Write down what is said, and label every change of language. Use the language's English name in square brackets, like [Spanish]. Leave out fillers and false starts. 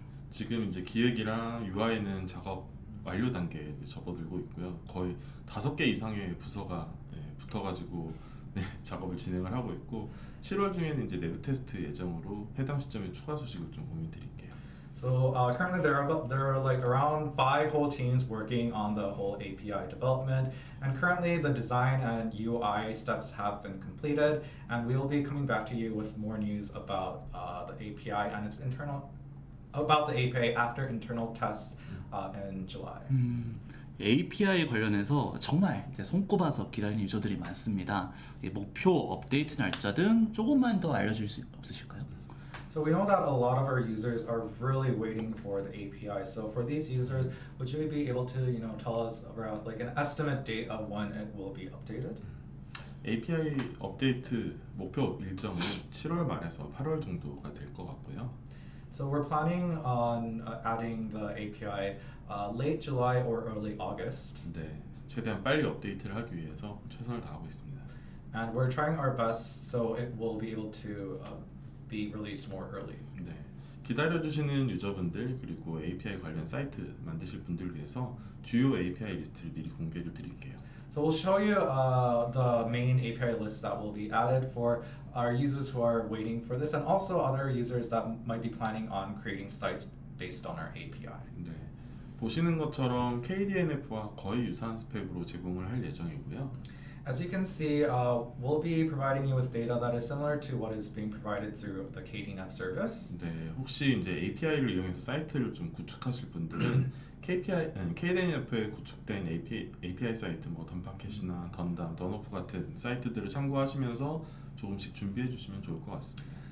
[Korean] 지금 이제 기획이랑 UI는 작업 완료 단계에 접어들고 있고요. 거의 5개 이상의 부서가 붙어가지고 작업을 진행을 하고 있고 7월 중에는 이제 내부 테스트 예정으로 해당 시점에 추가 소식을 좀 공유드릴게요. [English] So currently there are like around 5 whole teams working on the whole API development, and currently the design and UI steps have been completed, and we will be coming back to you with more news about the API and its about the API after internal tests in July. [Korean] API 관련해서 정말 이제 손꼽아서 기다리는 유저들이 많습니다. 목표 업데이트 날짜 등 조금만 더 알려줄 수 없으실까요? [English] So we know that a lot of our users are really waiting for the API. So for these users, would you be able to, tell us around like an estimate date of when it will be updated? [Korean] API 업데이트 목표 일정은 7월 말에서 8월 정도가 될 것 같고요. [English] So we're planning on adding the API late July or early August. [Korean] 네, 최대한 빨리 업데이트를 하기 위해서 최선을 다하고 있습니다. [English] And we're trying our best so it will be able to be released more early. [Korean] 네, 기다려주시는 유저분들 그리고 API 관련 사이트 만드실 분들 위해서 주요 API 리스트를 미리 공개를 드릴게요. [English] So we'll show you the main API lists that will be added for our users who are waiting for this, and also other users that might be planning on creating sites based on our API. [Korean] 네, 보시는 것처럼 KDNF와 거의 유사한 스펙으로 제공을 할 예정이고요. [English] As you can see, we'll be providing you with data that is similar to what is being provided through the KDNF service. [Korean] 네, 혹시 이제 API를 이용해서 사이트를 좀 구축하실 분들은 KDNF에 구축된 API 사이트, 뭐 던파켓이나 던담, 던오프 같은 사이트들을 참고하시면서 조금씩 준비해 주시면 좋을 것 같습니다.